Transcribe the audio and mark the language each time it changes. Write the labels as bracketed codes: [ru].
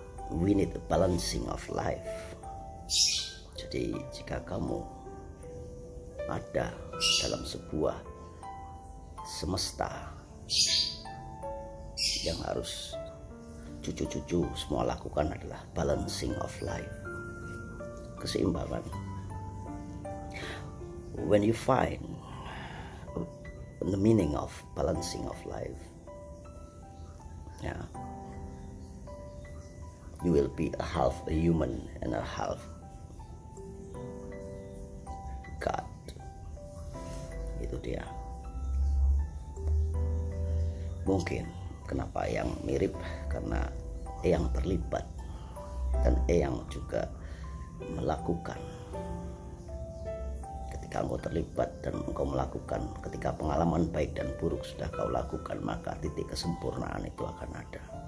[en] We need a balancing of life. [id] Jadi jika kamu ada dalam sebuah semesta yang harus cucu-cucu semua lakukan adalah [en] balancing of life, [id] keseimbangan. [en] When you find the meaning of balancing of life, you will be a half a human and a half God. [id] Itu dia. Mungkin kenapa yang mirip, karena yang terlibat dan yang juga melakukan. Ketika engkau terlibat dan engkau melakukan, ketika pengalaman baik dan buruk sudah kau lakukan, maka titik kesempurnaan itu akan ada.